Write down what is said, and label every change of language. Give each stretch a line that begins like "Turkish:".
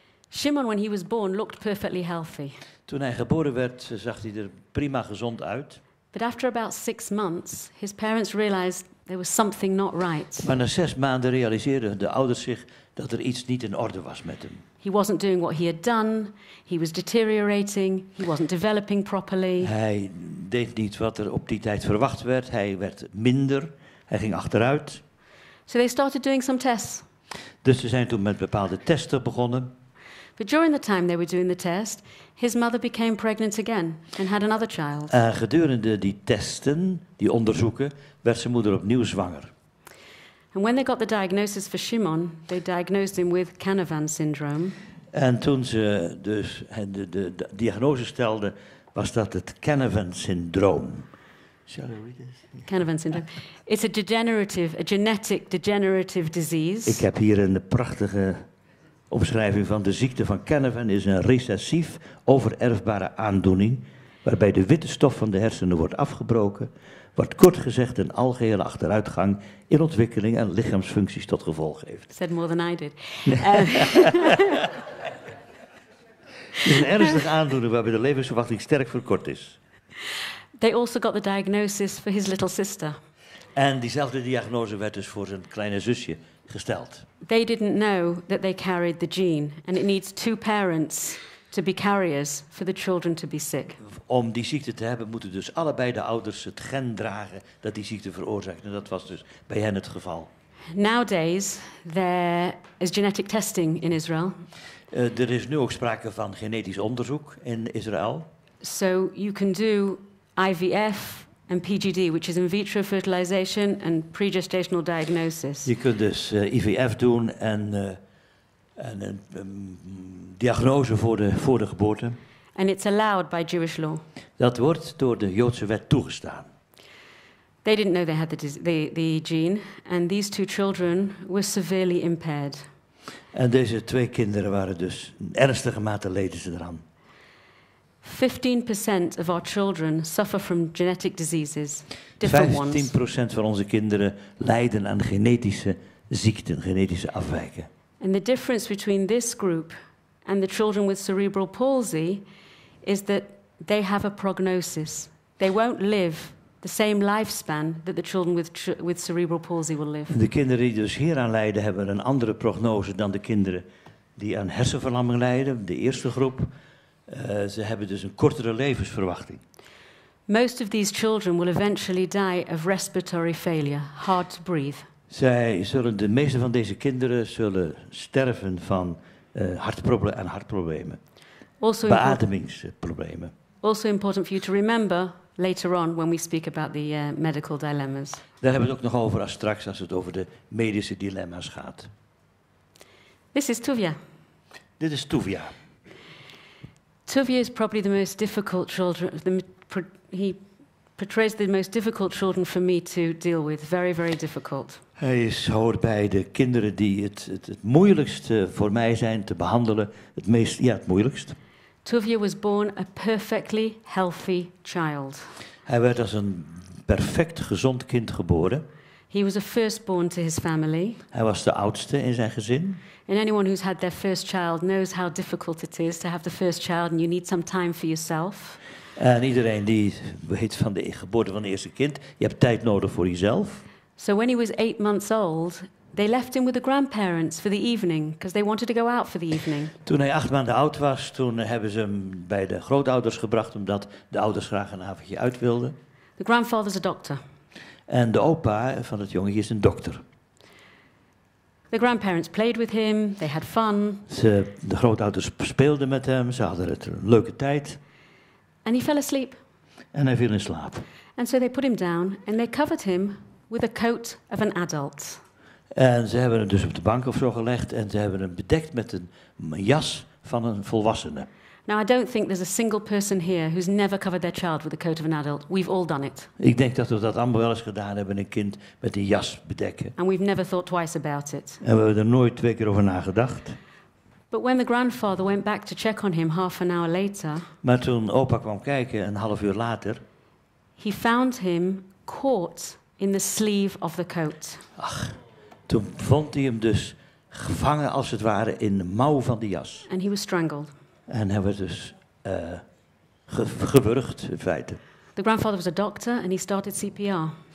English: Shimon, when he was born, looked perfectly healthy.
Dutch: Toen hij geboren werd, zag hij er prima gezond uit.
English: But after about 6 months, his parents realized there was something not right.
Dutch: Maar na 6 maanden realiseerden de ouders zich dat er iets niet in orde was met hem.
English: He wasn't doing what he had done. He was deteriorating. He wasn't developing properly.
Dutch: Hij deed niet wat er op die tijd verwacht werd. Hij werd minder. Hij ging achteruit.
English: So they started doing some tests.
Dutch: Dus ze zijn toen met bepaalde testen begonnen.
English: But during the time they were doing the test, his mother became pregnant again and had another child.
Dutch: Gedurende die testen, die onderzoeken, werd zijn moeder opnieuw zwanger.
English: And when they got the diagnosis for Shimon, they diagnosed him with Canavan syndrome.
Dutch: En toen ze dus de diagnose stelden, was dat het Canavan-syndroom.
English: Shall I read this? Canavan syndrome. It's a genetic degenerative disease.
Dutch: Ik heb hier een prachtige omschrijving van de ziekte van Canavan. Is een recessief overerfbare aandoening waarbij de witte stof van de hersenen wordt afgebroken, wat kort gezegd een algehele achteruitgang in ontwikkeling en lichaamsfuncties tot gevolg heeft.
English: Said more than I did.
Dutch: Het is een ernstige aandoening waarbij de levensverwachting sterk verkort is.
English: They also got the diagnosis for his little sister.
Dutch: En diezelfde diagnose werd dus voor zijn kleine zusje gesteld.
English: They didn't know that they carried the gene, and it needs 2 parents to be carriers for the children to be sick.
Dutch: Om die ziekte te hebben moeten dus allebei de ouders het gen dragen dat die ziekte veroorzaakt. En dat was dus bij hen het geval.
English: Nowadays, there is genetic testing in Israel.
Dutch: Er is nu ook sprake van genetisch onderzoek in Israël.
English: So you can do IVF and PGD, which is in vitro fertilization and pregestational diagnosis.
Dutch: Je kunt dus IVF doen en een diagnose voor de geboorte.
English: And it's allowed by Jewish law.
Dutch: Dat wordt door de Joodse wet toegestaan.
English: They didn't know they had the gene, and these 2 children were severely impaired.
Dutch: En deze 2 kinderen waren dus in ernstige mate leden ze eraan.
English: 15% of our children suffer from genetic diseases, different ones.
Dutch: 15% van onze kinderen lijden aan genetische ziekten, genetische afwijken.
English: And the difference between this group and the children with cerebral palsy is that they have a prognosis. They won't live the same lifespan that the children with cerebral palsy will live.
Dutch: De kinderen die dus hieraan lijden hebben een andere prognose dan de kinderen die aan hersenverlamming lijden, de eerste groep. Ze hebben dus een kortere levensverwachting.
English: Most of these children will eventually die of respiratory failure, hard to breathe.
Dutch: De meeste van deze kinderen zullen sterven van hartproblemen, beademingsproblemen.
English: Also important for you to remember later on when we speak about the medical dilemmas.
Dutch: Daar hebben we het ook nog over straks als het over de medische dilemma's gaat.
English: This is Tuvia.
Dutch: Dit is Tuvia.
English: Tuvia is probably the most difficult children. He portrays the most difficult children for me to deal with. Very, very difficult.
Dutch: Hij hoort bij de kinderen die het moeilijkste voor mij zijn te behandelen. Het moeilijkst.
English: Tuvia was born a perfectly healthy child.
Dutch: Hij werd als een perfect gezond kind geboren.
English: He was a firstborn to his family.
Dutch: Hij was de oudste in zijn gezin.
English: And anyone who's had their first child knows how difficult it is to have the first child and you need some time for yourself.
Dutch: En iedereen die weet van de geboorte van het eerste kind, je hebt tijd nodig voor jezelf.
English: So when he was 8 months old, they left him with the grandparents for the evening because they wanted to go out for the evening.
Dutch: Toen hij 8 maanden oud was, toen hebben ze hem bij de grootouders gebracht omdat de ouders graag een avondje uit wilden.
English: The grandfather's a doctor.
Dutch: En de opa van het jongetje is een dokter.
English: The grandparents played with him, they had fun.
Dutch: De grootouders speelden met hem, ze hadden een leuke tijd.
English: And he fell asleep.
Dutch: En hij viel in slaap.
English: And so they put him down and they covered him with a coat of an adult.
Dutch: En ze hebben hem dus op de bank of zo gelegd en ze hebben hem bedekt met een jas van een volwassene.
English: Now, I don't think there's a single person here who's never covered their child with the coat of an adult. We've all done it.
Dutch: Ik denk dat we dat allemaal wel eens gedaan hebben, een kind met een jas bedekken.
English: And we've never thought twice about it.
Dutch: En we hebben er nooit 2 keer over nagedacht.
English: But when the grandfather went back to check on him half an hour later,
Dutch: Maar toen opa kwam kijken, een half uur later,
English: he found him caught in the sleeve of the coat.
Dutch: Toen vond hij hem dus gevangen als het ware in de mouw van de jas.
English: And he was strangled.
Dutch: En hij werd dus gewurgd, in feite.
English: The grandfather was a doctor and he started CPR.